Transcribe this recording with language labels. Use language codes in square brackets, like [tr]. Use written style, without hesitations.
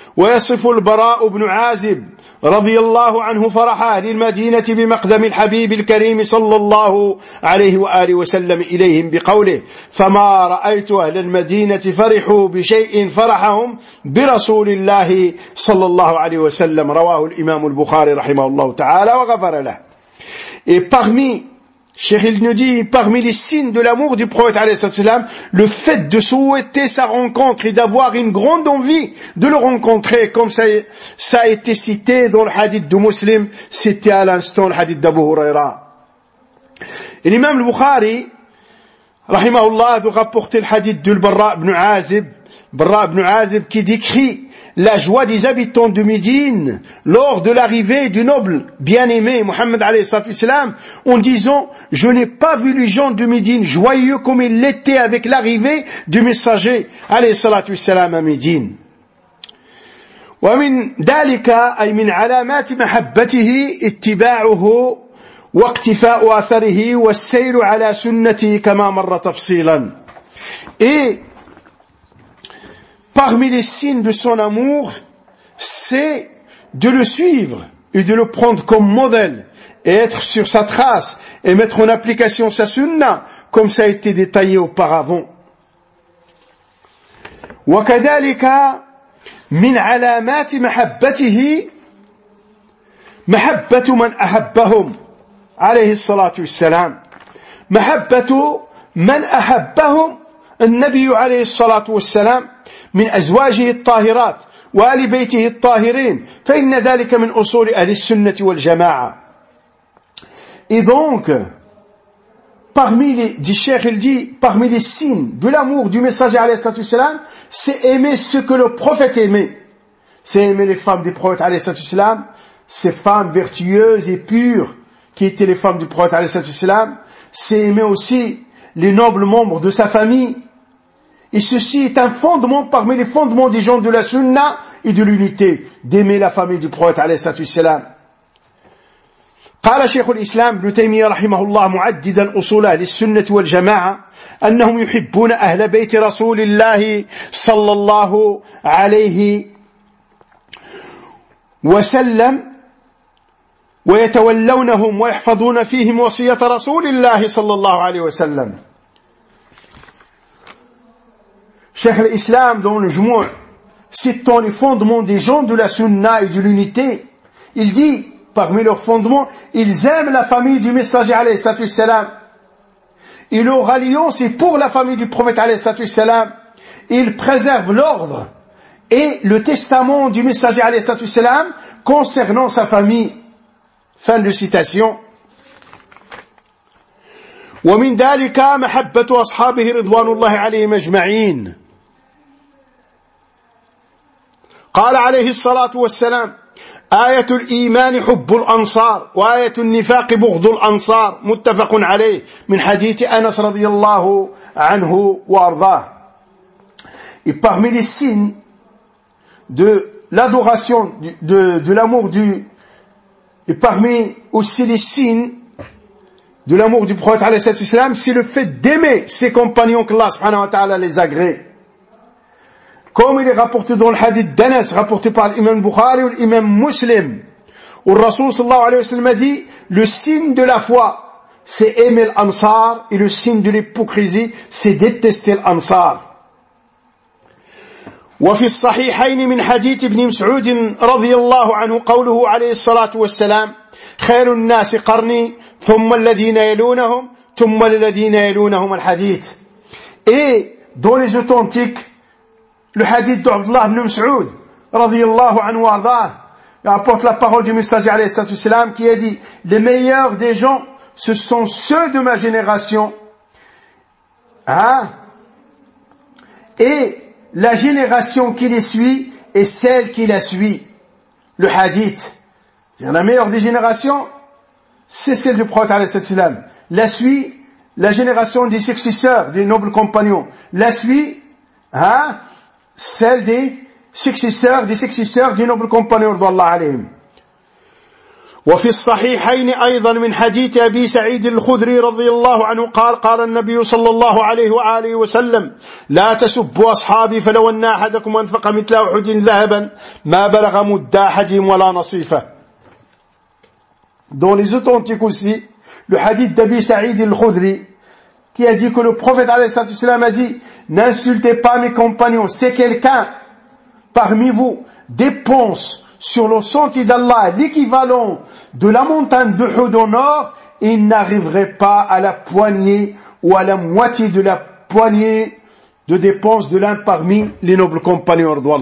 [ar] ويصف البراء بن عازب رضي الله عنه فرح أهل المدينة بمقدم الحبيب الكريم صلى الله عليه وآله وسلم إليهم بقوله فما رأيت أهل المدينة فرحوا بشيء فرحهم برسول الله صلى الله عليه وسلم رواه الإمام البخاري رحمه الله تعالى وغفر له. [fr] Et parmi, Cheikh il nous dit, parmi les signes de l'amour du prophète [ar] عليه الصلاة والسلام, [fr] le fait de souhaiter sa rencontre et d'avoir une grande envie de le rencontrer, comme ça a été cité dans le hadith de Muslim, cité à l'instant le hadith d'Abu Huraira. Et l'imam al-Bukhari, rahimahullah, de rapporter le hadith de Barra ibn Azib, qui décrit la joie des habitants de Médine lors de l'arrivée du noble bien-aimé Mohammed a.s. en disant, je n'ai pas vu les gens de Médine joyeux comme ils l'étaient avec l'arrivée du messager a.s. à Médine. [ar] ومن ذلك أي من علامات محبته اتباعه واقتفاء أثره والسير على سنته كما مر تفصيلا. [fr] Parmi les signes de son amour, c'est de le suivre et de le prendre comme modèle et être sur sa trace et mettre en application sa sunna, comme ça a été détaillé auparavant. [ar] وكذلك من علامات محبته محبة من أحبهم عليه الصلاة والسلام محبة من أحبهم النبي عليه الصلاة والسلام من أزواجه الطاهرات وآل بيته الطاهرين، فإن ذلك من أصول أهل السنة والجماعة. [fr] Et donc, parmi les, dit Cheikh, il dit, parmi les signes de l'amour du messager alayhi salam, c'est aimer ce que le prophète aimait. C'est aimer les femmes du prophète alayhi salam, ces femmes vertueuses et pures qui étaient les femmes du prophète alayhi salam. C'est aimer aussi les nobles membres de sa famille. Et ceci est un fondement parmi les fondements des gens de la sunna et de l'unité, d'aimer la famille du prophète alayhi salam. [ar] قال شيخ الإسلام ابن تيمية رحمه الله معددا أصول أهل السنة والجماعة أنهم يحبون أهل بيت رسول الله صلى الله عليه وسلم ويتولونهم ويحفظون فيهم وصية رسول الله صلى الله عليه وسلم. شيخ الإسلام [fr] dans le جموع citant les fondements des gens de la sunna et de l'unité, il dit parmi leurs fondements, ils aiment la famille du messager alayhi salatu salam. Et leur alliance est pour la famille du prophète alayhi salatu salam. Ils préservent l'ordre et le testament du messager alayhi salatu salam concernant sa famille. Fin de citation. [ar] ومن ذلك محبة أصحابه رضوان الله عليهم أجمعين. قال عليه الصلاة والسلام آية الإيمان حب الأنصار وآية النفاق بغض الأنصار متفق عليه من حديث أنس رضي الله عنه وأرضاه. [fr] Et parmi les signes de l'adoration de l'amour du et parmi aussi les signes de l'amour du prophète [ar] عليه الصلاة والسلام, [fr] c'est le fait d'aimer ses compagnons que Allah [ar] سبحانه وتعالى [fr] les agrée. Comme il est rapporté dans le hadith d'Anas, rapporté par l'imam Bukhari ou l'imam Muslim, où le Rasoul sallallahu alayhi wa sallam a dit, le signe de la foi, c'est aimer l'ansar, et le signe de l'hypocrisie, c'est détester l'ansar. [ar] وفي الصحيحين من حديث ابن مسعود رضي الله عنه قوله عليه الصلاة والسلام خير الناس قرني ثم الذين يلونهم ثم الذين يلونهم الحديث. [fr] Et dans les authentiques, le hadith d'Abdullah ibn Mas'ud, radiyallahu anhu wa ardaah, apporte la parole du messager alayhi salatu wasalam qui a dit, les meilleurs des gens, ce sont ceux de ma génération, hein, et la génération qui les suit est celle qui la suit. Le hadith, c'est-à-dire la meilleure des générations, c'est celle du prophète alayhi salatu wasalam. La suit, la génération des successeurs, des nobles compagnons, la suit, hein, celle des successeurs du noble compagnon [ar] رضي الله عليهم. وفي الصحيحين أيضا من حديث أبي سعيد الخدري رضي الله عنه قال قال النبي صلى الله عليه وآله وسلم لا تسبوا أصحابي فلو أن أحدكم أنفق مثل أحد ذهبا ما بلغ مد أحدهم ولا نصيفة. [fr] Dans les authentiques aussi, le hadith d'Abi Saïd al-Khudri qui a dit que le prophète [ar] عليه الصلاة والسلام [fr] a dit, n'insultez pas mes compagnons. Si quelqu'un parmi vous dépense sur le sentier d'Allah l'équivalent de la montagne de Uhud au nord, il n'arriverait pas à la poignée ou à la moitié de la poignée de dépenses de l'un parmi les nobles compagnons.